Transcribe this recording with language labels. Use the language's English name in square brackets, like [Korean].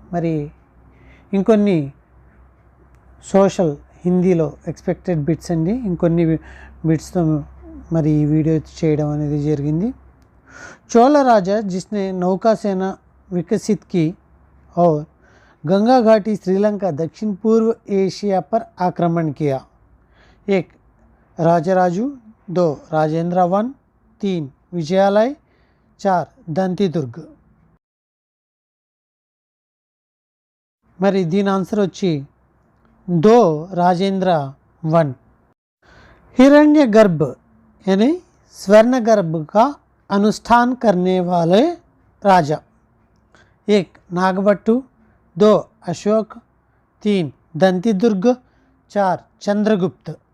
[Telugu] మరి ఇంకొన్ని సోషల్ హిందీలో ఎక్స్పెక్టెడ్ బిట్స్ అండి, ఇంకొన్ని బిట్స్తో మరి ఈ వీడియో చేయడం అనేది జరిగింది. [Hindi] चोल राजा जिसने नौका सेना विकसित की और गंगा घाटी श्रीलंका दक्षिण पूर्व एशिया पर आक्रमण किया. 1 राजराजू, 2 राजेंद्र वन, 3 विजयालय, 4 दंती दुर्ग. [Telugu] మరి దీని ఆన్సర్ వచ్చి 2 राजेंद्र वन. [Hindi] हिरण्य गर्भ यानी स्वर्ण गर्भ का अनुष्ठान करने वाले राजा. 1 नागभट्टु, 2 अशोक, 3 दंती दुर्ग, 4 चंद्रगुप्त.